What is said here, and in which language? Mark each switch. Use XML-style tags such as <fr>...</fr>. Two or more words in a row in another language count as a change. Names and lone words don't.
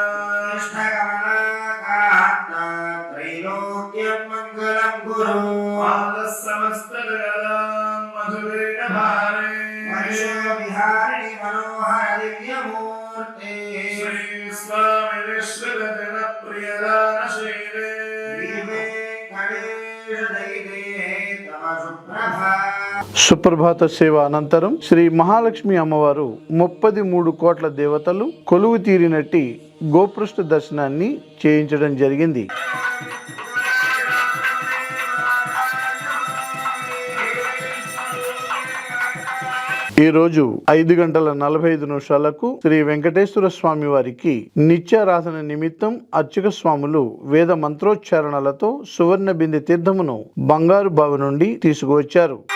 <sa>त्रैलोक्यं मंगलं कुरु समस्त जगदां मधुरेण भारे विहारिणि मनोहर दिव्यमूर्ते श्री स्वामी विश्व जन प्रियदानशीले</sa> <te>సుప్రభాత సేవ అనంతరం శ్రీ మహాలక్ష్మి అమ్మవారు 33 కోట్ల దేవతలు కొలువు తీరినట్టి గోపృష్ఠ దర్శనాన్ని చేయించడం జరిగింది. ఈరోజు 5:45 శ్రీ వెంకటేశ్వర స్వామి వారికి నిత్యారాధన నిమిత్తం అర్చక స్వాములు వేద మంత్రోచ్చారణలతో సువర్ణ బిందె తీర్థమును బంగారు బావి నుండి తీసుకువచ్చారు.</te>